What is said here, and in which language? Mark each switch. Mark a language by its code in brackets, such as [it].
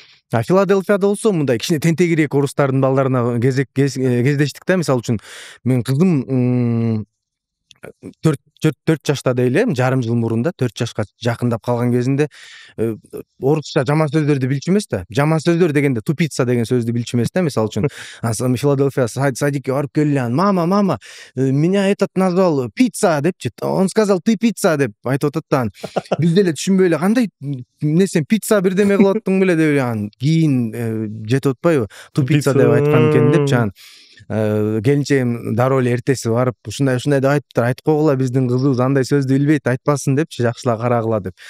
[ky] Филадельфияда болсо мындай кичине тентегирээк орустардын балдарына кездештик да. Мисалы үчүн мен кызым 4 жашта эле, жарым жыл мурун да, 4 жашка жакындап калган кезинде орусча жаман сөздөрдү билчү эмес да. Жаман сөздөр дегенде тупица деген сөздү билчү эмес да. Мисалы үчүн Филадельфия садикке барып келе, [ru] мама, меня этот назвал пицца [ky] депчи. [ru] Он сказал ты пицца [ky] деп айтып атат да. Биз деле түшүнбөй эле, кандай эмне сен пицца бирдеме кылып аттың беле деп эле, кийин жетип атпайбы, тупица деп айткан экен деп жан. Келинчегим дароо эле эртеси барып, ушундай деп айтыптыр, айтып койгула, биздин кызыбыз андай сөздү билбейт, айтпасын депчи, жакшылап карагыла деп.